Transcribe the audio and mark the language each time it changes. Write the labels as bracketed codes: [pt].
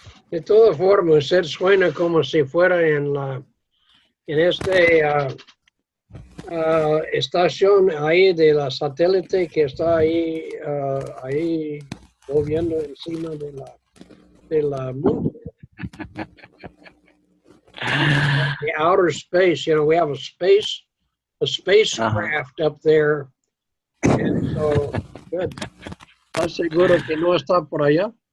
[es] De todas formas, usted suena como si fuera en este estación ahí de la satélite que está ahí, ahí moviendo encima de la mundo. [en] The outer space, you know, we have a spacecraft up there. And so, good. [es] ¿Estás seguro que no está por allá?